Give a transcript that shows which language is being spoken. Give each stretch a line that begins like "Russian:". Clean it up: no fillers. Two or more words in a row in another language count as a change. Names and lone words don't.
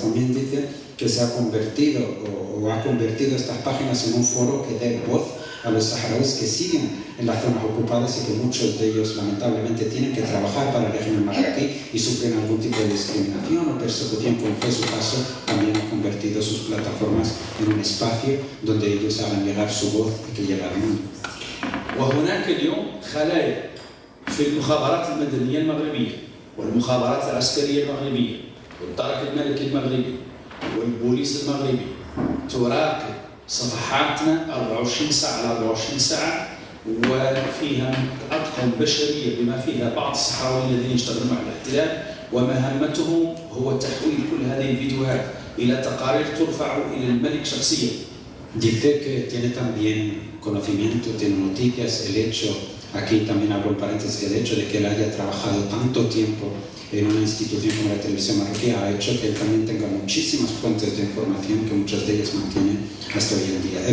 Spanish: También dice que se ha convertido o ha convertido estas páginas en un foro que dé voz a los saharauis que siguen en las zonas ocupadas y que muchos de ellos lamentablemente tienen que trabajar para el régimen marroquí y sufren algún tipo de discriminación o persecución, como fue su caso. También ha convertido sus plataformas en un espacio donde ellos hagan llegar su voz y que llegue al mundo.
Arabic: وهناك اليوم خلايا في المخابرات المدنية المغربية والمخابرات العسكرية المغربية والدرك الملكي المغربي والبوليس المغربي تراقب صفحاتنا 24 ساعة على 24 ساعة، وفيها أطقم بشرية بما فيها بعض الصحراويين الذين يشتغلون مع الاحتلال، ومهمتهم هو تحويل كل هذه الفيديوهات إلى تقارير ترفع إلى الملك شخصيا.
Spanish: Dice que tiene también conocimiento, tiene noticias, el hecho, aquí también abro un paréntesis, el hecho de que él haya trabajado tanto tiempo en una institución como la televisión marroquí ha hecho que él también tenga muchísimas fuentes de información que muchas de ellas mantiene hasta hoy en día.